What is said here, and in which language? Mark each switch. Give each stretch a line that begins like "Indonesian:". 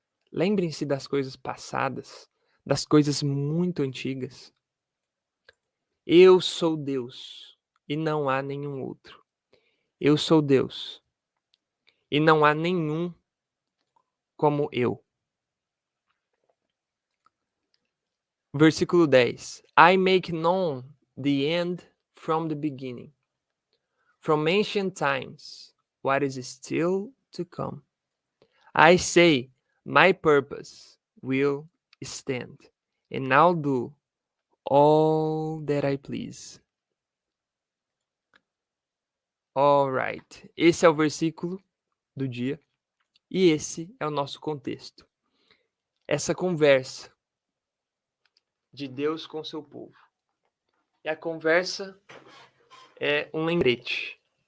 Portuguese: Lembrem-se das coisas passadas, das coisas muito antigas. Eu sou Deus e não há nenhum outro. Eu sou Deus e não há nenhum como eu. Versículo 10.
English: I make known the end from the beginning, from ancient times, what is still to come. I say, my purpose will stand, and I'll do all that I please.
Portuguese: Alright, esse é o versículo do dia e esse é o nosso contexto. Essa conversa de Deus com seu povo. E a conversa é um lembrete.